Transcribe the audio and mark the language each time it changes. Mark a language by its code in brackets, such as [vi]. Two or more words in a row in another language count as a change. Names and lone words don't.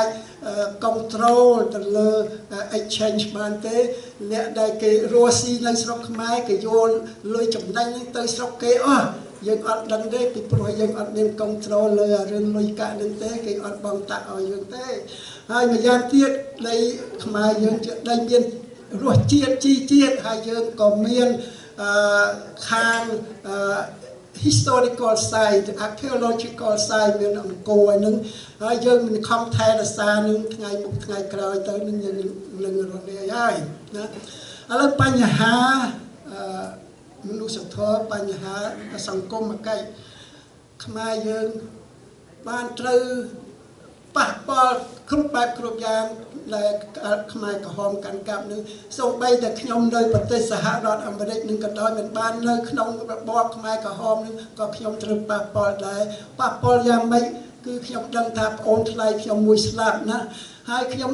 [km] control ទៅលើ exchange បានទេអ្នកដែលគេរស់ស៊ីនៅស្រុកខ្មែរគេយកលុយចំណេញហ្នឹងទៅស្រុកគេអស់យើងអត់ដឹងទេពីព្រោះយើងអត់មាន control លើរឿងលុយកាក់ហ្នឹងទេគេអត់បងតាក់ឲ្យយើងទេហើយម្យ៉ាងទៀតដីខ្មែរយើងជាដីមានរសជាតិជីជាតិហើយយើងក៏មានខាង [en] historical site archaeological site [km] មានអង្គរហ្នឹងហើយយើងមិនខំថែរក្សានឹងថ្ងៃមុខថ្ងៃក្រោយទៅនឹងយើងនឹងរស់រាយ ហើយណាឥឡូវបញ្ហាមនុស្សធម៌បញ្ហាសង្គមកិច្ចខ្មែរយើងបានត្រូវប៉ះពាល់គ្រប់បែបគ្រប់យ៉ាងដែលខ្មែរក្រហមកាន់កាប់នឹងសូម្បីតែខ្ញុំនៅប្រទេសសហរដ្ឋអាមេរិកនឹងក៏ដោយមិនបាននៅក្នុងរបបខ្មែរក្រហមនឹងក៏ខ្ញុំត្រូវប៉ះពាល់ដែរប៉ះពាល់យ៉ាងម៉េចគឺខ្ញុំដឹងថាប្អូនថ្លៃខ្ញុំមួយស្លាប់ណាហើយខ្ញុំ